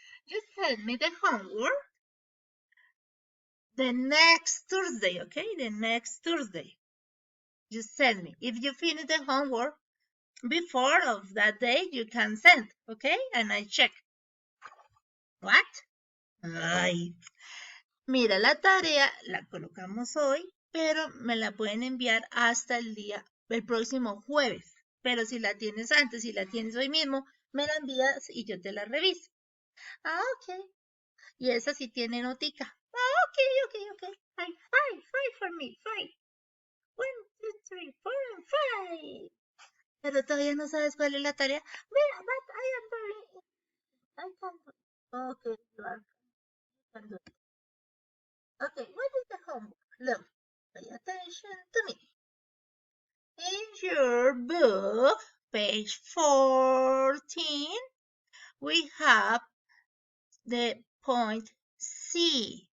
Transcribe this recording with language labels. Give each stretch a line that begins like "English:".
English: Just send me the homework the next Thursday, okay? The next Thursday. Just send me. If you finish the homework before of that day, you can send, okay? And I check. What?
Spanish: Ay, mira, la tarea la colocamos hoy, pero me la pueden enviar hasta el próximo jueves. Pero si la tienes antes, si la tienes hoy mismo, me la envías y yo te la reviso. Ah, ok. Y esa sí tiene notica. Ah, ok.
English: Five for me, five. 1, 2, 3, 4, and 5.
Spanish: Pero todavía no sabes cuál es la tarea.
English: Mira, but I am very, I can do it. Okay, can do it. Okay, what is the homework? Look, pay attention to me. In your book, page 14, we have the point C.